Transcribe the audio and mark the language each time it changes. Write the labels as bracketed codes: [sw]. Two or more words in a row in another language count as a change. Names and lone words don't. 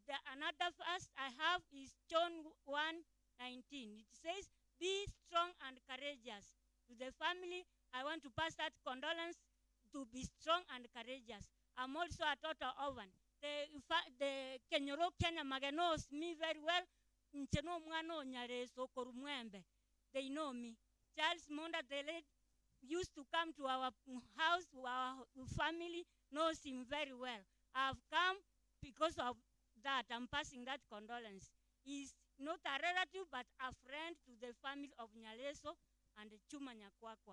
[en] Another verse I have is John 1:19. It says, be strong and courageous. To the family, I want to pass that condolence to be strong and courageous. I'm also a total orphan. The Kenyoro Kenya Mage knows me very well. [guz] Ncheno mwano nyareso korumwembe. [en] They know me. Charles Monda, the late, used to come to our house, our family knows him very well. I've come because of that. I'm passing that condolence. He's not a relative, but a friend to the family of Nyaleso and Chuma Nyakwakwa.